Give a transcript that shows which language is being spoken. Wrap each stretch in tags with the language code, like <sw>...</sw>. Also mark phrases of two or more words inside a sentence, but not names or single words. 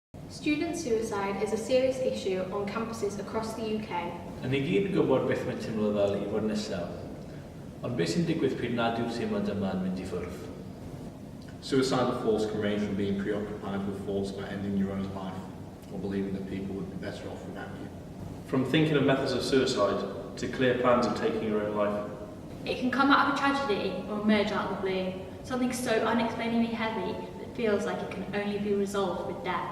<en>Student suicide is a serious issue on campuses across the UK.</en> <cy>A ni gyd yn gwybod beth mae'n teimlo fel i fod nesaf. Ond beth sy'n digwydd pryd nad yw'r teimlad yma yn mynd i ffwrdd?</cy> <en>Suicidal thoughts can range from being preoccupied with thoughts about ending your own life or believing that people would be better off without you. From thinking of methods of suicide to clear plans of taking your own life. It can come out of a tragedy or emerge out of the blue, something so unexplainably heavy that feels like it can only be resolved with death.</en>